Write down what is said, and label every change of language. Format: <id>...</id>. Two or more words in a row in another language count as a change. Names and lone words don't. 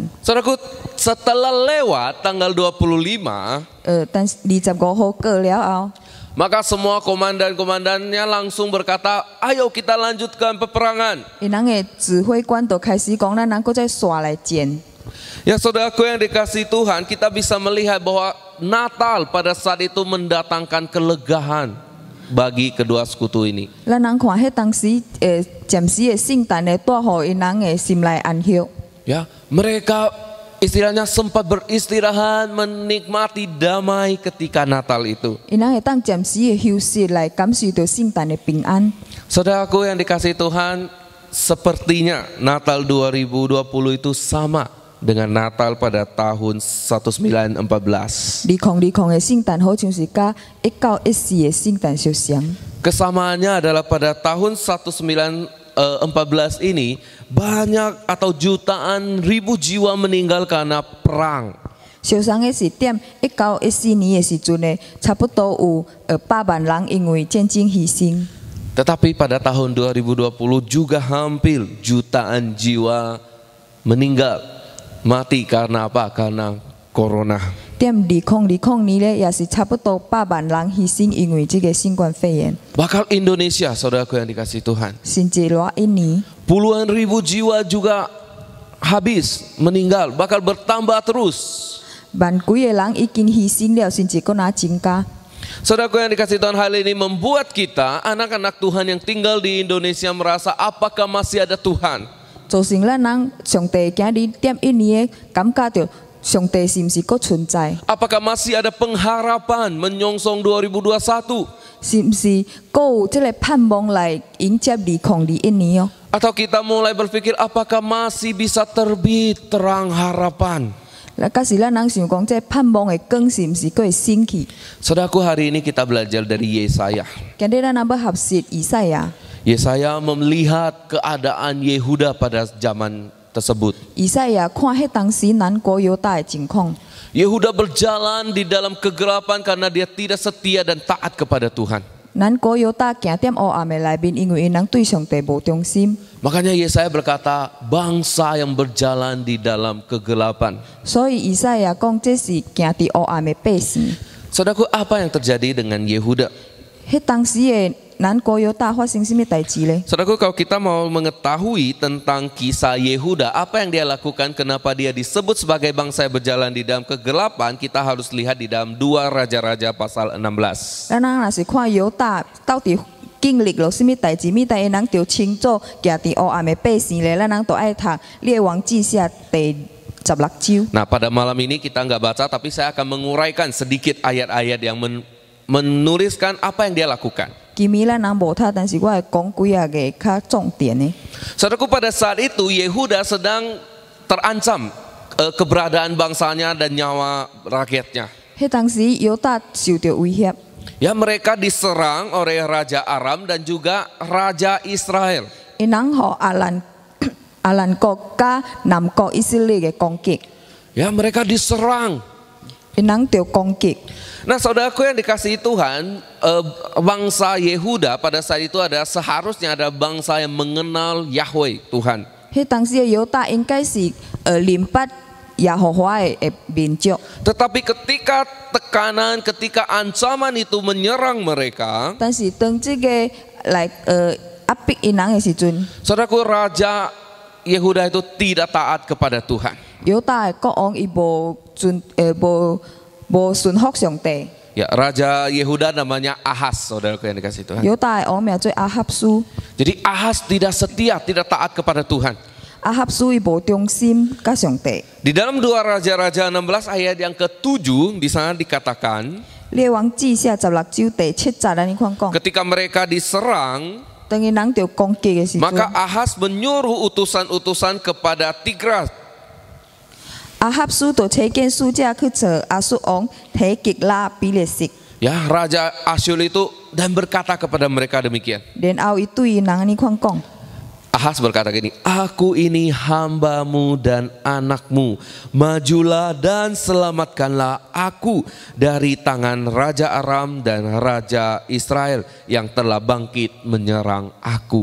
<id>Saudaraku, setelah lewat tanggal 25,</id> <nan>但是25號過了後，</nan> <id>maka semua komandan-komandannya langsung berkata, ayo kita lanjutkan peperangan.</id> <nan>因人的指揮官就開始講，咱能夠再刷來戰。</nan> <id>Ya, saudaraku yang dikasihi Tuhan, kita bisa melihat bahwa Natal pada saat itu mendatangkan kelegaan bagi kedua sekutu ini.</id> <nan>咱人看迄當時暫時的聖誕咧，帶予因人的心內安息。</nan> <id>Ya, mereka istilahnya sempat beristirahat, menikmati damai ketika Natal itu.</id> <nan>因人會當暫時的休息來感受到聖誕的平安。</nan> <id>Saudaraku yang dikasihi Tuhan, sepertinya Natal 2020 itu sama dengan Natal pada tahun 1914.</id> <nan>2020 的聖誕好像是甲1914的聖誕相像。</nan> <id>Kesamaannya adalah pada tahun 1914 ini banyak atau jutaan ribu jiwa meninggal karena perang.</id> <nan>相像的是點1914年的時陣呢，差不多有8萬人因為戰爭犧牲。</nan> <id>Tetapi pada tahun 2020 juga hampir jutaan jiwa meninggal mati karena apa? Karena corona.</id> <nan>點2020年呢，也是差不多8萬人犧牲因為這個新冠肺炎。</nan> <id>Bahkan Indonesia, saudaraku yang dikasihi Tuhan,</id> <nan>甚至偌印尼，</nan> <id>puluhan ribu jiwa juga habis meninggal, bakal bertambah terus.</id> <nan>萬幾個人已經犧牲了，甚至佫拿增加。</nan> <id>Saudaraku yang dikasihi Tuhan, hal ini membuat kita anak-anak Tuhan yang tinggal di Indonesia merasa apakah masih ada Tuhan?</id> <nan>造成咱人上帝今日點印尼的感覺到上帝是毋是佫存在？</nan> <id>Apakah masih ada pengharapan menyongsong 2021?</id> <nan>是毋是佫有即個盼望來迎接2021年哦？</nan> <id>Atau kita mulai berpikir apakah masih bisa terbit terang harapan?</id> <nan>假使咱人想讲，这盼望的光是毋是佫会升起？</nan> <id>Saudaraku, hari ini kita belajar dari Yesaya.</id> <nan>今日咱若要学习以赛亚，</nan> <id>Yesaya melihat keadaan Yehuda pada zaman tersebut.</id> <nan>以赛亚看迄当时南国犹大的情况，</nan> <id>Yehuda berjalan di dalam kegelapan karena dia tidak setia dan taat kepada Tuhan.</id> <nan>南国犹大行踮黑暗的内面，因为因人对上帝无忠心，</nan> <id>Makanya Yesaya berkata, bangsa yang berjalan di dalam kegelapan.</id> <nan>所以以赛亚讲这是行伫黑暗的百姓。</nan> <id>Saudaraku, apa yang terjadi dengan Yehuda?</id> <nan>迄当时的南国犹大发生什么代志呢？</nan> <id>Saudaraku, kalau kita mau mengetahui tentang kisah Yehuda, apa yang dia lakukan, kenapa dia disebut sebagai bangsa yang berjalan di dalam kegelapan, kita harus lihat di dalam 2 Raja-Raja pasal 16.</id> <nan>咱若是看犹大到底经历了什么代志，咪但因人着清楚行伫黑暗的百姓咧，咱人都爱读列王记下第16章。</nan> <id>Nah, pada malam ini kita nggak baca, tapi saya akan menguraikan sedikit ayat-ayat yang menuliskan apa yang dia lakukan.</id> <nan>今暝咱人无读，但是我会讲几个较重点的。</nan> <id>Saudaraku, pada saat itu Yehuda sedang terancam keberadaan bangsanya dan nyawa rakyatnya.</id> <nan>迄当时犹大受到威胁，</nan> <id>Ya, mereka diserang oleh Raja Aram dan juga Raja Israel.</id> <nan>因人互阿兰国甲南国以色列嘅攻击，</nan> <id>Ya, mereka diserang.</id> <nan>因人着攻击。</nan> <id>Nah, saudaraku yang dikasihi Tuhan, bangsa Yehuda pada saat itu seharusnya ada bangsa yang mengenal Yahweh Tuhan.</id> <nan>迄当时嘅犹大应该是明白耶和华嘅民族，</nan> <id>Tetapi ketika tekanan, ketika ancaman itu menyerang mereka,</id> <nan>但是当这个来压迫因人嘅时阵，</nan> <id>saudaraku, Raja Yehuda itu tidak taat kepada Tuhan.</id> <nan>犹大嘅国王伊无顺服上帝。</nan> <id>Ya, Raja Yehuda namanya Ahaz, saudaraku yang dikasihi Tuhan.</id> <nan>犹大嘅王名做阿哈斯，</nan> <id>Jadi Ahaz tidak setia, tidak taat kepada Tuhan.</id> <nan>阿哈斯伊无忠心甲上帝。</nan> <id>Di dalam 2 Raja-Raja 16 ayat yang ke-7 di sana dikatakan,</id> <nan>列王记下16章第7節，咱看講，</nan> <id>ketika mereka diserang,</id> <nan>當因人着攻擊嘅時</nan> <id>maka</id> <nan>陣，</nan> <id>Ahaz menyuruh utusan-utusan kepada Tigras.</id> <nan>阿哈斯就差遣使者去找亞述王提吉拉比列色，</nan> <id>Ya, Raja Asyur itu dan berkata kepada mereka demikian.</id> <nan>然後伊對因人安尼看講，</nan> <id>Ahaz berkata gini, aku ini hambamu dan anakmu, majulah dan selamatkanlah aku dari tangan Raja Aram dan Raja Israel yang telah bangkit menyerang aku.</id>